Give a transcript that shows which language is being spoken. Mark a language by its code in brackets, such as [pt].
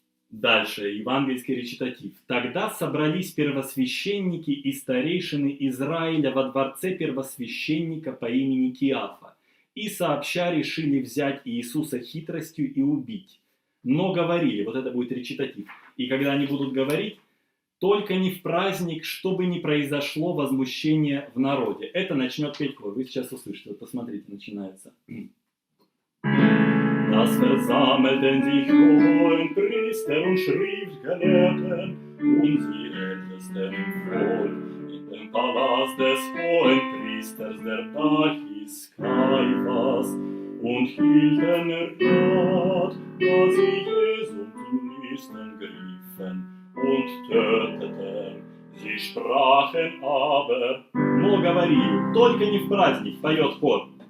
[ru] Дальше, евангельский речитатив. «Тогда собрались первосвященники и старейшины Израиля во дворце первосвященника по имени Киафа, и сообща решили взять Иисуса хитростью и убить. Но говорили», вот это будет речитатив, «и когда они будут говорить, только не в праздник, чтобы не произошло возмущение в народе». Это начнет петь хор. Вы сейчас услышите. Вот посмотрите, начинается. [de] Das versammelten sich hohen Priester und Schriftgelehrten und die Ältesten im Volk in dem Palast des hohen Priesters, der da hieß Kaiphas, und hielten Rat, dass sie Jesu zum nächsten griffen und töteten. Sie sprachen aber, [ru] но говорили, только не в праздник, поет хор.